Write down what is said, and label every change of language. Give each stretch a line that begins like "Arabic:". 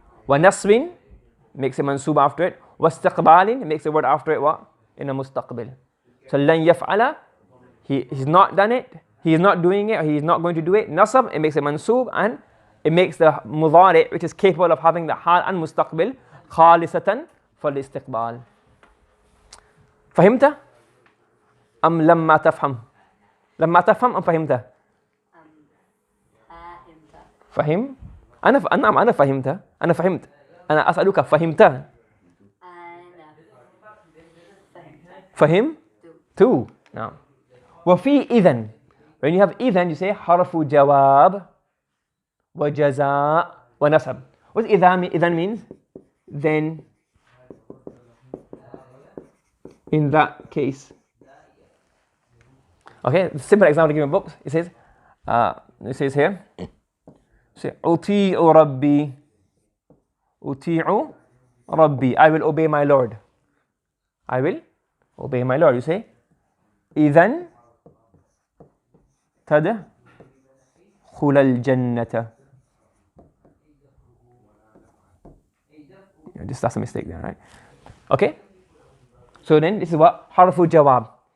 English: وَنَصْبٍ makes a mansub after it. واستقبال makes a word after it what? In a mustaqbil. So lan yaf'ala, he's not done it, he is not doing it, or he is not going to do it. Nasab, it makes a mansub, and it makes the mudari', which is capable of having the hal and mustaqbil, khalisatan for the istiqbal.
Arabic: فهمت؟ أم لما تفهم؟ لما تفهم أم فهمت؟ فهم؟ أنا فهمت. أنا فهمت. أنا أسألك فهمت؟ فهم؟ تو. نعم. وفي إذن.
English: When you have إذن, you say
Arabic: حرف جواب وجزاء ونسب.
English: What does إذن means? Then, in that case. Okay, simple example given in books. It says here.
Arabic: Say أطيع ربي.
English: أطيع ربي. I will obey my Lord. I will obey my Lord. You say
Arabic: إذن تدخل الجنة.
English: That's a mistake there, right? Okay. So then this is what حرف جواب.